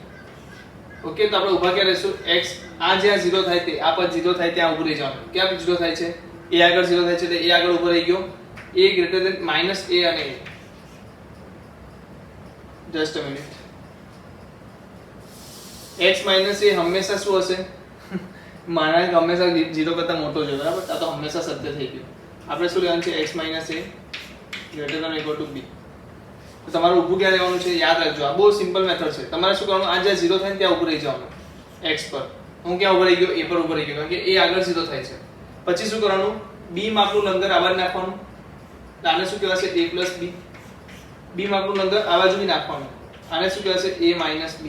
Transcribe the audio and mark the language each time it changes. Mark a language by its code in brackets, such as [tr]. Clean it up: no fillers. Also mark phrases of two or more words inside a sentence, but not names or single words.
[gu] ઓકે, તો આપણે ઊભા ક્યાં રહેશું? x આ જ્યાં 0 થાય તે આ પર 0 થાય ત્યાં ઊભું રહી જવાનું. ક્યાં 0 થાય છે? a આગળ 0 થાય છે એટલે a આગળ ઊભો રહી ગયો. [en] a greater than -a અને a. just a minute. [gu] x - a હંમેશા શું હશે? માનાંક હંમેશા 0 કરતા મોટો છે. બરાબર? આ તો હંમેશા સત્ય થઈ ગયું. આપણે શું લેવાનું છે? [en] x - a greater than or equal to b. [gu] તો તમારે ઊભું ક્યાં રહેવાનું છે? યાદ રાખજો. આ બહુ [en] simple method [gu] છે. તમારે શું કરવાનું? આ જ્યાં 0 થાય ને ત્યાં ઊભું રહી જવાનું. x પર હું ક્યાં ઊભો રહી ગયો? a પર ઊભો રહી ગયો કારણ કે a આગળ 0 થાય છે. પછી શું કરવાનું? b માપનું લંગર આ બાજુ નાખવાનું. આને શું કહેવાશે? a + b. b માપનું લંગર આ બાજુ બી નાખવાનું. આને શું કહેવાશે? a - b.